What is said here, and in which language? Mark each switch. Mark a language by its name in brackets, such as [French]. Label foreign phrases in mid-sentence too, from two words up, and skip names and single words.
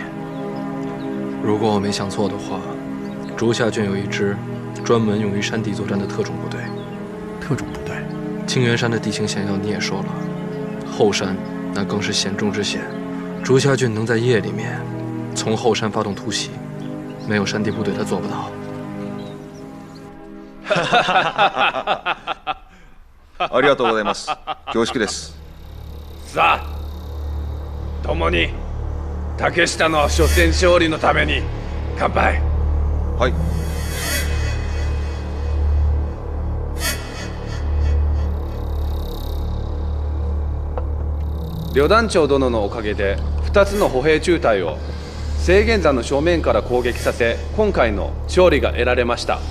[Chinese] 如果我没想错的话，竹下郡有一支专门用于山地作战的特种部队。特种部队？青源山的地形险要你也说了，后山那更是险中之险。竹下郡能在夜里面从后山发动突袭，没有山地部队他做不到。 [Japanese] ありがとうございます。恐縮です。さあ、共に竹下の初戦勝利のために乾杯。はい。旅団長殿のおかげで2つの歩兵中隊を制限山の正面から攻撃させ、今回の勝利が得られました。